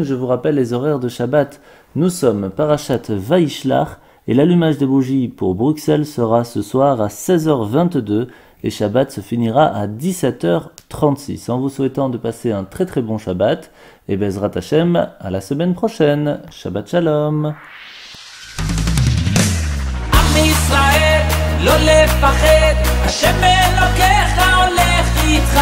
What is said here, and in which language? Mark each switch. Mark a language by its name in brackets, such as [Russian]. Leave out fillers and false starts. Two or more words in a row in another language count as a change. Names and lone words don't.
[French] Je vous rappelle les horaires de Shabbat. Nous sommes Parashat Vaishlach et l'allumage des bougies pour Bruxelles sera ce soir à 16h22 et Shabbat se finira à 17h36. En vous souhaitant de passer un très très bon Shabbat et [Hebrew] בעזרת השם [French] à la semaine prochaine. [Hebrew] שבת שלום. ישראל, לא לפחד, השם אלוקיך הולך איתך.